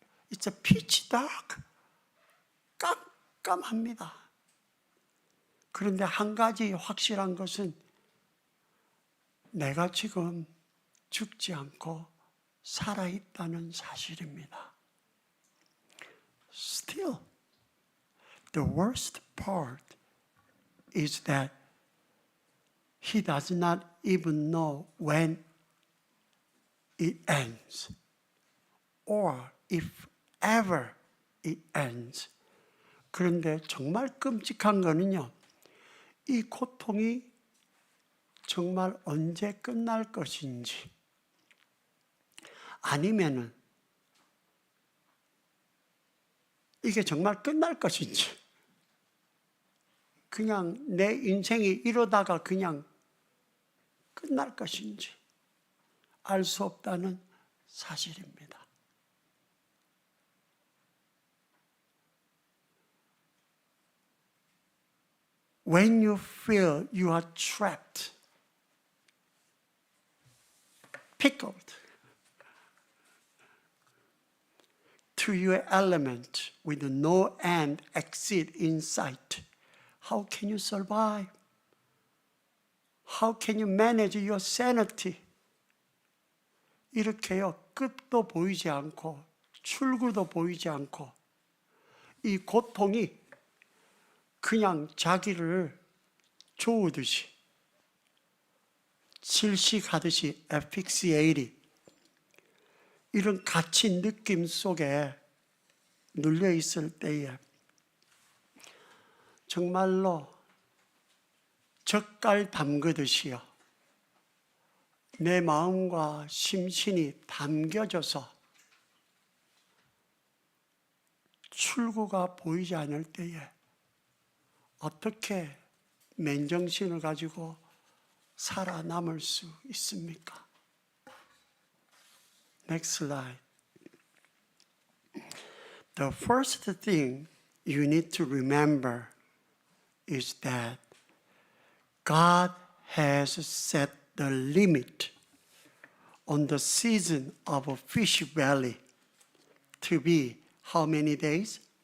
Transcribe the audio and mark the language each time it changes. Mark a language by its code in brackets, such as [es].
[en] It's a pitch dark. [ko] 깜깜합니다. 그런데 한 가지 확실한 것은 내가 지금 죽지 않고 살아있다는 사실입니다. [en] Still, the worst part is that he does not even know when it ends, or if ever it ends. [ko] 그런데 정말 끔찍한 거는요, 이 고통이 정말 언제 끝날 것인지, 아니면은 이게 정말 끝날 것인지, 그냥 내 인생이 이러다가 그냥 끝날 것인지 알 수 없다는 사실입니다. [en] When you feel you are trapped, pickled to your element with no end exit in sight, how can you survive? How can you manage your sanity? [ko] 이렇게요, 끝도 보이지 않고 출구도 보이지 않고 이 고통이 그냥 자기를 조우듯이 질식하듯이 asphyxiated 이런 갇힌 느낌 속에 눌려 있을 때에 정말로 젓갈 담그듯이요, 내 마음과 심신이 담겨져서 출구가 보이지 않을 때에 어떻게 맨정신을 가지고 살아남을 수 있습니까? [en] Next slide. The first thing you need to remember is that God has set the limit on the season of a fish valley to be how many days?